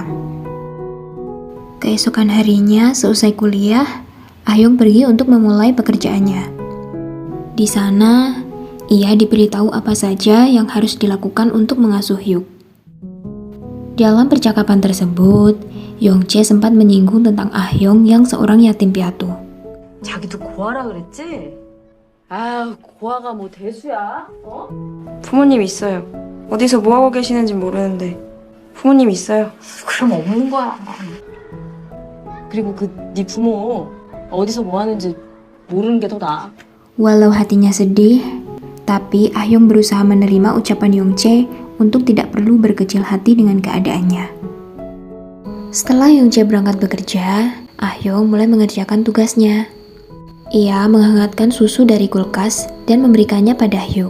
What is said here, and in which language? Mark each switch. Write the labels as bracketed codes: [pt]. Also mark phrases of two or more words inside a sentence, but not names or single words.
[id] Keesokan harinya, seusai kuliah, Ah Hyung pergi untuk memulai pekerjaannya. Di sana, ia diberitahu apa saja yang harus dilakukan untuk mengasuh Hyuk. Dalam percakapan tersebut, Young Chae sempat menyinggung tentang Ah Hyung yang seorang yatim piatu. [ko] 자기도 고아라 그랬지? 아유, 고아가 뭐 대수야? 어? 부모님 있어요. 어디서 뭐 하고 계시는지 모르는데 부모님 있어요. 그럼 없는 거야. 그리고 네 부모 어디서 뭐 하는지 모르는 게 더 나아. [id] Walau hatinya sedih, tapi Ah Hyung berusaha menerima ucapan Young Chae untuk tidak perlu berkecil hati dengan keadaannya. Setelah Young Chae berangkat bekerja, Ah Hyung mulai mengerjakan tugasnya. Ia menghangatkan susu dari kulkas dan memberikannya pada Hyuk.